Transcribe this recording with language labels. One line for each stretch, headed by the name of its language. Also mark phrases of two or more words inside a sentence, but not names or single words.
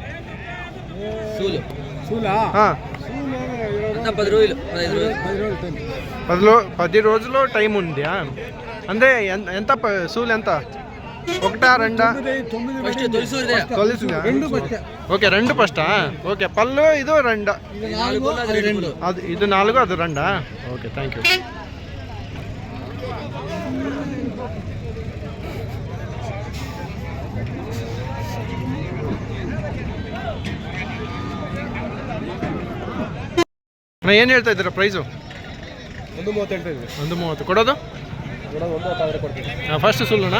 Telugu: 10 రోజులు టైం ఉంది. అంటే ఎంత సూలు ఎంత? 1, 2 తొలిసిందా? ఓకే, 2 ఫస్టా? ఓకే. పళ్ళు ಇದು 2.
Kannada: ಅದು ಇದು 4, ಅದು 2.
English: Okay, thank you.
Kannada: ಏನು ಹೇಳ್ತಾ ಇದ್ದೀರಾ ಪ್ರೈಸು? 130 ಕೊಡೋದು? ಫಸ್ಟ್ ಸುಳ್ಳಣ್ಣ?